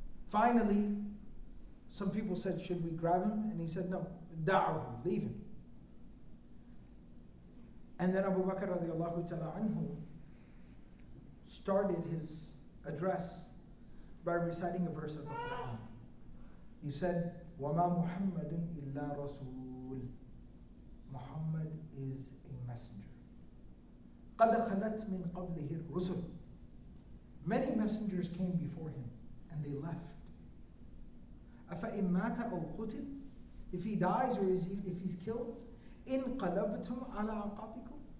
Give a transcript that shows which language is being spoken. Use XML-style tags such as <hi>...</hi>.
<en>Finally, some people said, "Should we grab him?" And he said, "No, da'ahu, leave him." And then Abu Bakr radiallahu ta'ala anhu started his address by reciting a verse of the Quran.</en> <ar>He said, وَمَا مُحَمَّدٌ إِلَّا رَسُولٌ.</ar> <en>Muhammad is a messenger.</en> <ar>قَدْ خَلَتْ مِنْ قَبْلِهِ الرُّسُلُ.</ar> <en>Many messengers came before him and they left.</en> <ar>أَفَإِن مَاتَ أَوْ قُتِلَ.</ar> <en>If he dies or if he's killed,</en> <ar>إِن قَلَبْتُمْ عَلَىٰ عَقَابِكُمْ.</ar>